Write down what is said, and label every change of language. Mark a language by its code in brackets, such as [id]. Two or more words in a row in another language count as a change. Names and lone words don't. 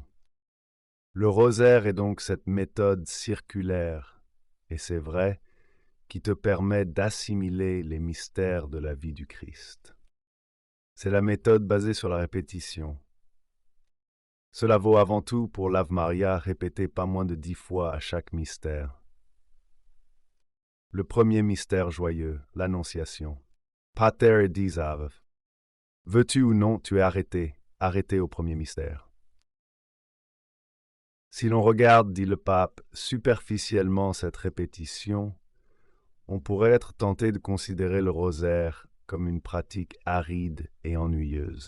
[fr] Le rosaire est donc cette méthode circulaire, et c'est vrai, qui te permet d'assimiler les mystères de la vie du Christ. C'est la méthode basée sur la répétition. Cela vaut avant tout pour l'Ave Maria répété pas moins de 10 fois à chaque mystère. Le premier mystère joyeux, l'Annonciation. Pater et dis Ave. Veux-tu ou non, tu es arrêté au premier mystère. Si l'on regarde, dit le pape, superficiellement cette répétition, on pourrait être tenté de considérer le rosaire comme une pratique aride et ennuyeuse.